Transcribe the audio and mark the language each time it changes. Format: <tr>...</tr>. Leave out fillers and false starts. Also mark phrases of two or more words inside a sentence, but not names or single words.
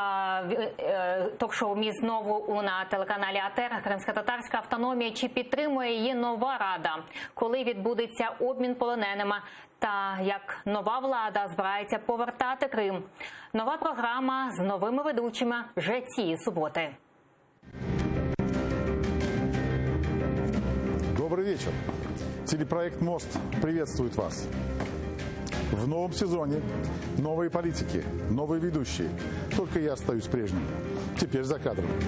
<uk>Ток-шоу «Міст» знову на телеканалі АТR. Кримсько-татарська автономія. Чи підтримує її нова рада? Коли відбудеться обмін полоненими? Та як нова влада збирається повертати Крим. Нова програма з новими ведучими вже цієї суботи.</uk> <ru>Добрый вечер. Телепроект «Мост» приветствует вас. В новом сезоне новые политики, новые ведущие. Только я остаюсь прежним. Теперь за кадром.</ru>